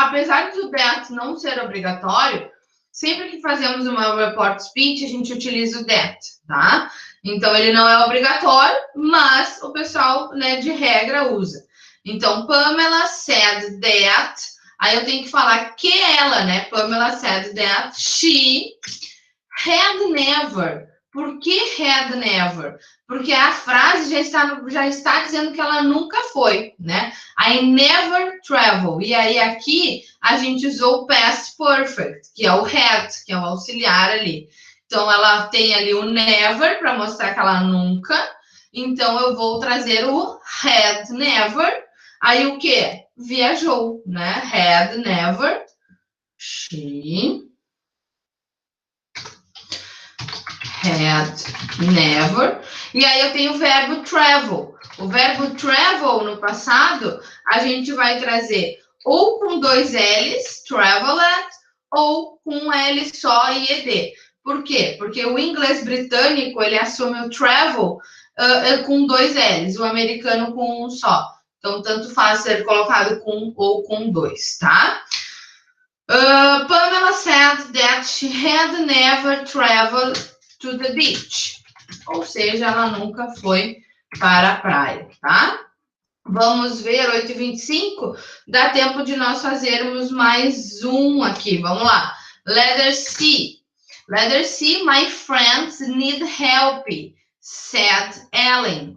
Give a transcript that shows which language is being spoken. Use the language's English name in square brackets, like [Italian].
[Portuguese] Apesar do that não ser obrigatório, sempre que fazemos uma report speech, a gente utiliza o that, tá? Então, ele não é obrigatório, mas o pessoal, né, de regra usa. Então, [English] Pamela said that, [Portuguese] aí eu tenho que falar que ela, né? [English] Pamela said that she had never. [Portuguese] Por que had never? Porque a frase já está dizendo que ela nunca foi, né? [English] I never travel. [Portuguese] E aí aqui a gente usou o past perfect, que é o had, que é o auxiliar ali. Então ela tem ali o never para mostrar que ela nunca. Então eu vou trazer o had never. Aí o que? Viajou, né? [English] Had never. She had never. [Portuguese] E aí eu tenho o verbo travel. O verbo travel no passado, a gente vai trazer ou com 2 L's, traveled, ou com um L só e ed. Por quê? Porque o inglês britânico, ele assume o travel com 2 L's, o americano com um só. Então, tanto faz ser colocado com ou com 2, tá? [English] Pamela said that she had never traveled to the beach. [Portuguese] Ou seja, ela nunca foi para a praia, tá? Vamos ver, 8h25. Dá tempo de nós fazermos mais um aqui. Vamos lá. [English] Letter C. Letter C, my friends need help, said Ellen.